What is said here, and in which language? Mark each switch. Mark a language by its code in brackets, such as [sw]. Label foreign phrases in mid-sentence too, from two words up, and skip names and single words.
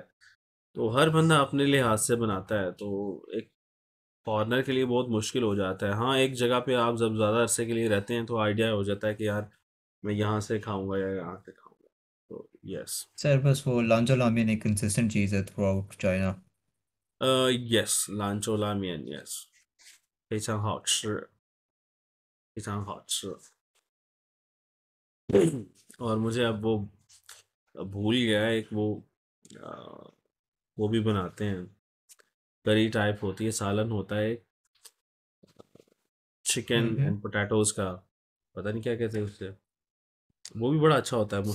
[ur] تو ہر بندہ اپنے لحاظ سے بناتا ہے، تو ایک فارنر کے لیے بہت مشکل ہو جاتا ہے. ہاں، ایک جگہ پہ آپ جب زیادہ عرصے کے لیے رہتے ہیں تو آئیڈیا ہو جاتا ہے کہ یار میں یہاں سے کھاؤں گا یا یہاں سے کھاؤں گا. تو یس. سر بس وہ لانچو لامیان ایک کنسسٹنٹ چیز ہے تھرو آؤٹ چائنا. یس، لانچو لامیان، یس, [zh] 非常好吃，非常好吃。 [ur] اور مجھے اب وہ بھول گیا ہے، ایک ا، وہ بھی بناتے ہیں، کری ٹائپ ہوتی ہے، سالن ہوتا ہے، چکن हम्म। [en] and potatoes [ur] کا، پتا نہیں کیا کہتے ہیں اس سے. وہ بھی بڑا اچھا ہوتا ہے,